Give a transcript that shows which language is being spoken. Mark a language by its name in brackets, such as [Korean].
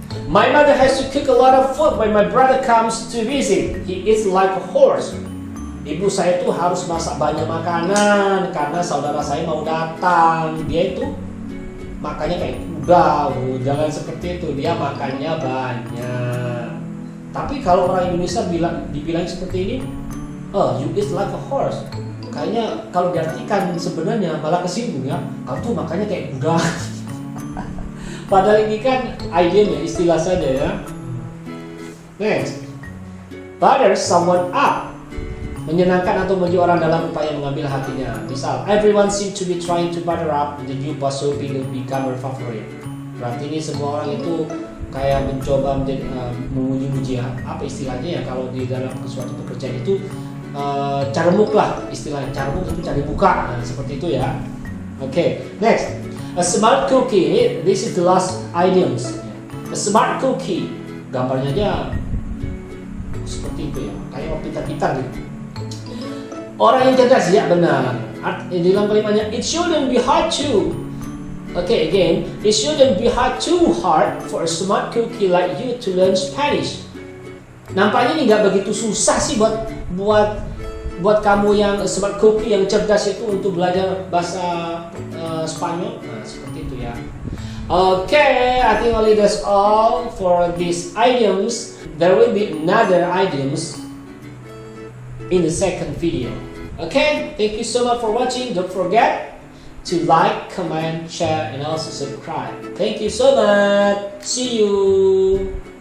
[English] My mother has to cook a lot of food when my brother comes to visit. He eats like a horse. [Indonesian] Ibu saya itu harus masak banyak makanan karena saudara saya mau datang. Dia itu makannya kayak kuda. Jangan seperti itu. Dia makannya banyak. Tapi kalau orang Indonesia dibilang seperti ini, [English] you eat like a horse. [Indonesian] Kayaknya kalau diartikan sebenarnya malah kesinggung ya. Kamu tuh makannya kayak kuda. Padahal ini kan idenya, istilah saja ya. [English] Next, butter someone up. [Indonesian] menyenangkan atau bagi orang dalam upaya mengambil hatinya. [English] Misal, everyone seems to be trying to butter up the new boss hoping to become her favorite. [Indonesian] Berarti ini semua orang itu kayak mencoba menjadi memuji-muji, apa istilahnya ya kalau di dalam suatu pekerjaan itu carmuk lah istilahnya. Carmuk itu cari muka, seperti itu ya. Oke, next. [English] A smart cookie. This is the last items. A smart cookie. [Indonesian] Gambarnya aja seperti itu ya, kayak pintar-pintar gitu. Orang yang cerdas, ya benar. Di dalam kalimatnya, [English] it shouldn't be hard to. Okay, again, it shouldn't be too hard for a smart cookie like you to learn Spanish. [Indonesian] Nampaknya ini nggak begitu susah sih buat kamu yang smart cookie yang cerdas itu untuk belajar bahasa Spanyol. Nah, seperti itu ya. [English] Okay, I think only that's all for these items. There will be another items in the second video. Okay, thank you so much for watching. Don't forget to like, comment, share, and also subscribe. Thank you so much. See you.